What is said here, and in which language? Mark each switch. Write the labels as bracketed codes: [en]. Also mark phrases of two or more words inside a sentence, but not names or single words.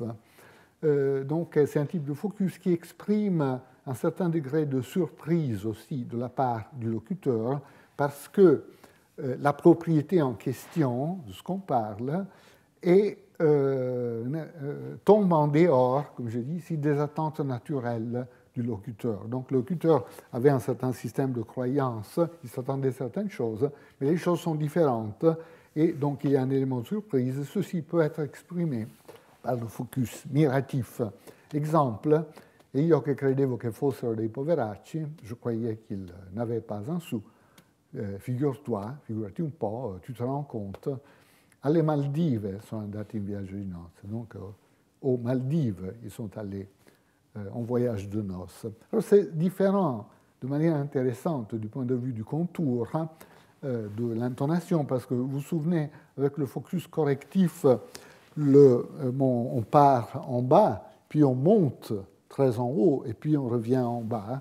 [fr] Donc, c'est un type de focus qui exprime un certain degré de surprise aussi de la part du locuteur, parce que la propriété en question de ce qu'on parle est tombe en dehors, comme je dis ici, des attentes naturelles du locuteur. Donc, le locuteur avait un certain système de croyances, il s'attendait à certaines choses, mais les choses sont différentes, et donc il y a un élément de surprise. Ceci peut être exprimé par le focus miratif. Exemple, et [it] io che credevo che fossero dei poveracci, [fr] je croyais qu'ils n'avaient pas un sou, [it] figurati un po', [fr] tu te rends compte, [it] alle Maldive sono andati in viaggio di nozze, [fr] donc aux Maldives, ils sont allés en voyage de noces. Alors c'est différent de manière intéressante du point de vue du contour de l'intonation, parce que vous vous souvenez, avec le focus correctif, on part en bas, puis on monte très en haut, et puis on revient en bas,